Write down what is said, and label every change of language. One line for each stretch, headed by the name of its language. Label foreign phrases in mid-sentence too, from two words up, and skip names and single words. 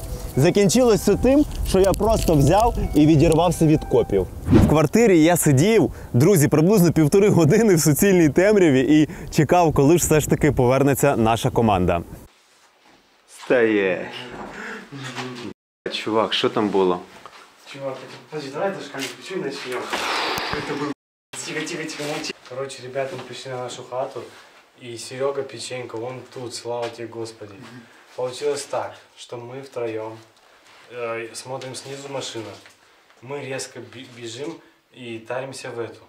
Ukrainian: Закінчилось все тим, що я просто взяв і відірвався від копів. В квартирі я сидів, друзі, приблизно 1,5 години в суцільній темряві і чекав, коли ж все ж таки повернеться наша команда. Стає. Чувак, що там було?
Russian: Чувак, подожди, давай эту шкалу включу и начнем. Это был тихо, молчи. Короче, ребята, мы пришли на нашу хату, и Серега Печенько, он тут, слава тебе, Господи. Получилось так, что мы втроем смотрим снизу машина. Мы резко бежим и таримся в эту.